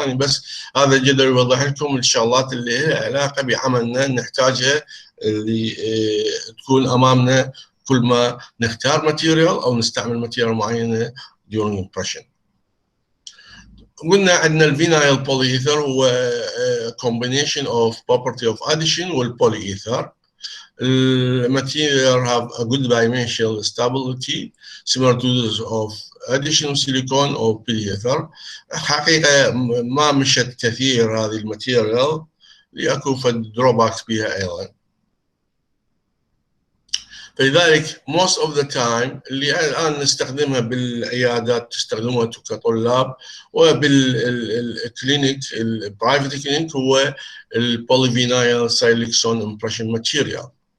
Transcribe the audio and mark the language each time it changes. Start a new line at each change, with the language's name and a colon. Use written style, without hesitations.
Arabic: يعني بس هذا الجدول يوضح لكم الشغلات اللي لها علاقه بعملنا نحتاجها اللي تكون امامنا كل ما نختار ماتيريال او نستعمل ماتيريال معينه
English: during impression.
Arabic: قلنا عندنا الفينايل بوليإيثر هو
English: combination of property of addition
Arabic: والبوليإيثر.
English: material have a good dimensional stability similar to those of additional silicone or polyether.
Arabic: حقيقة ما مشت كثير هذه الماتيريال لأكو فد drawbacks بها أيضا. فلذلك
English: most of the time
Arabic: اللي الآن نستخدمها بالعيادات تستخدمها كطلاب وبالكلينيك البرايفت كلينيك هو البوليفينايل سايليكسون امبريشن ماتيريال.